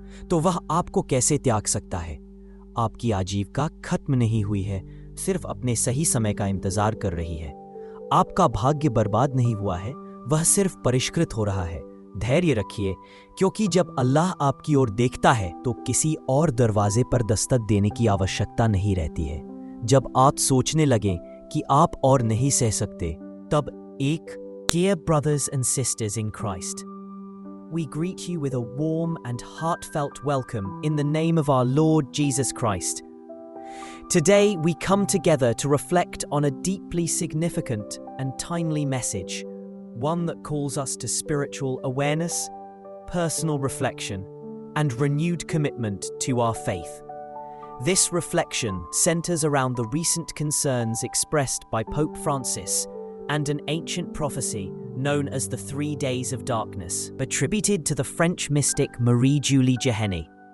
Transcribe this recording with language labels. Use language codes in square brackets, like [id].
[hi] तो वह आपको कैसे त्याग सकता है? आपकी आजीविका खत्म नहीं हुई है, सिर्फ अपने सही समय का इंतजार कर रही है। आपका भाग्य बर्बाद नहीं हुआ है, वह सिर्फ परिष्कृत हो रहा है। धैर्य रखिए, क्योंकि जब अल्लाह आपकी ओर देखता है तो किसी और दरवाजे पर दस्तक देने की आवश्यकता नहीं रहती है। जब आप सोचने लगें कि आप और नहीं सह सकते, तब एक [en] Dear brothers and sisters in Christ, we greet you with a warm and heartfelt welcome in the name of our Lord Jesus Christ. Today we come together to reflect on a deeply significant and timely message, one that calls us to spiritual awareness, personal reflection, and renewed commitment to our faith. This reflection centers around the recent concerns expressed by Pope Francis and an ancient prophecy known as the 3 Days of Darkness, attributed to the French mystic Marie-Julie Jahenny.